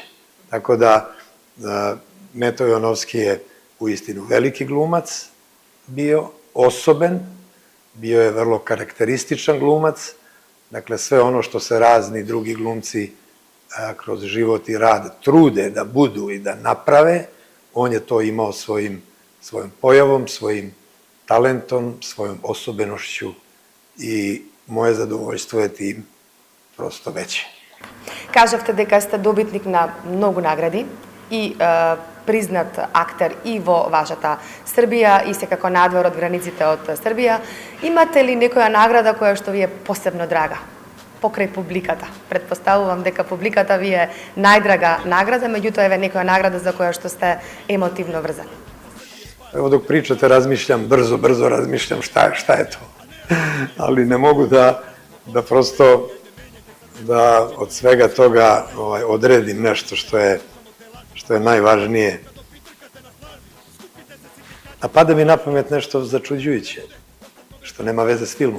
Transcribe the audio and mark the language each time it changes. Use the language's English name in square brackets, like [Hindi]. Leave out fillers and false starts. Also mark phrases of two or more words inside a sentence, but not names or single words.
[Serbian] Tako da Meto Jovanovski je uistinu veliki glumac bio, osoben, bio je vrlo karakterističan glumac, dakle sve ono što se razni drugi glumci kroz život i rad trude da budu i da naprave, on je to imao svojom pojavom, svojim talentom, svojom osobenošću i moje zadovoljstvo je tim prosto veće. [Macedonian] Кажавте дека сте добитник на многу награди и признат актер и во вашата Србија и секако надвор од границите од Србија. Имате ли некоја награда која што ви е посебно драга? Покрај публиката. Предпоставувам дека публиката ви е најдрага награда, меѓутоа еве некоја награда за која што сте емотивно врзани. [Serbian] Evo dok pričate razmišljam, brzo razmišljam šta je to. Ali ne mogu da prosto da od svega toga odredim nešto što je najvažnije. A pada mi na pamet nešto začuđujuće, što nema veze s filmom.